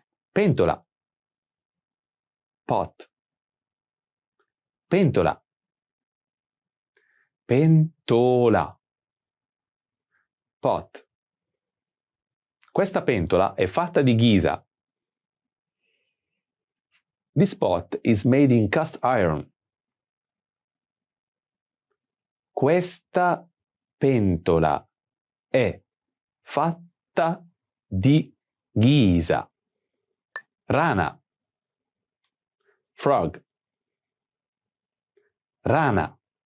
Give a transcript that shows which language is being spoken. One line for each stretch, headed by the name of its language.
Italian: Pentola. Pot. Pentola. Pentola. Pot. Questa pentola è fatta di ghisa.
English: This pot is made in cast iron.
Italian: Questa pentola è fatta di ghisa. Rana. Frog. Rana.